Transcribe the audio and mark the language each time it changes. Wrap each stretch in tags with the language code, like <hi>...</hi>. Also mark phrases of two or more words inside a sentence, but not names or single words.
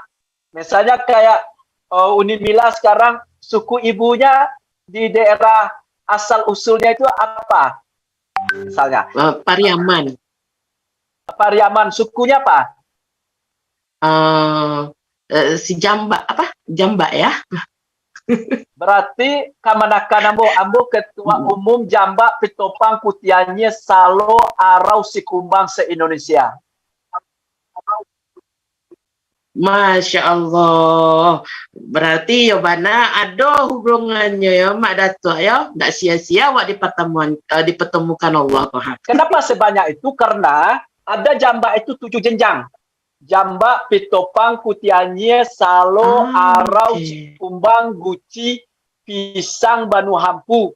<id>Misalnya kayak Uni Mila sekarang, suku ibunya di daerah asal-usulnya itu apa? Misalnya. Pariaman. Pariaman, sukunya apa? Si Jamba, apa? Jamba ya? Berarti</id> <min>kamanakan ambo</min> <id>ketua umum Jamba Pitopang Putiannya Salo Arau Sikumbang se-Indonesia.</id> <ar>Masya Allah.</ar> <id>Berarti ya bana ada hubungannya ya Mak Datuk ya. Nggak sia-sia awak dipertemukan Allah. Kenapa sebanyak itu? Karena ada Jamba itu 7 jenjang. Jamba, Pitopang, Putiannya, Salo, Arau, Sikumbang, Guci, Pisang, Banu Hampu.</id>